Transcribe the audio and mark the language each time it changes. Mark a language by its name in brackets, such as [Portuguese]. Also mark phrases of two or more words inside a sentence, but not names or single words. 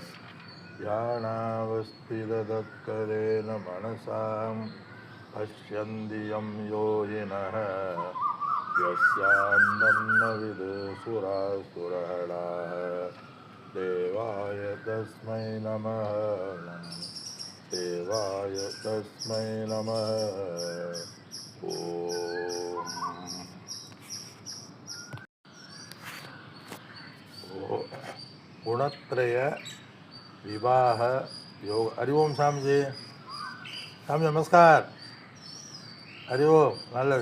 [Sanskrit] ध्यानावस्थिततत्परेण मनसां पश्यन्ति यं योगिनः यस्यान्तं न विदुषुरासुरहराः देवाय तस्मै नमः देवाय तस्मै नमः ஓம். गुणत्रय विवाग योग. हरि ॐ सामिजी. [Tamil] சாமி நமஸ்கார். ஹரி ஓம். நல்லது.